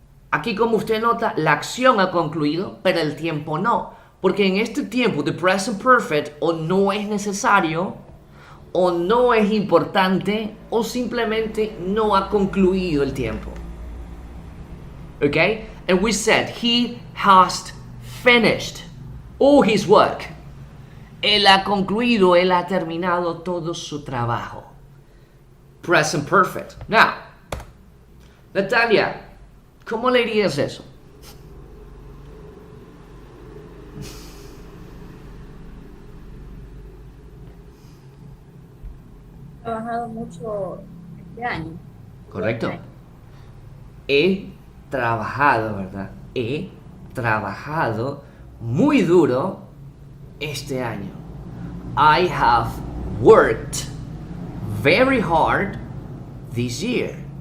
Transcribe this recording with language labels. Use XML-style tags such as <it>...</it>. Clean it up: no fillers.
<es>Aquí, como usted nota, la acción ha concluido, pero el tiempo no. Porque en este tiempo de present perfect o no es necesario, o no es importante, o simplemente no ha concluido el tiempo.</es> <en>Okay? And we said he has finished all his work.</en> <es>Él ha concluido, él ha terminado todo su trabajo. Present perfect. Now, Natalia, ¿cómo leerías eso? He trabajado mucho este año. Correcto. He trabajado, ¿verdad? He trabajado muy duro este año.</es> <en>I have worked very hard this year.</en>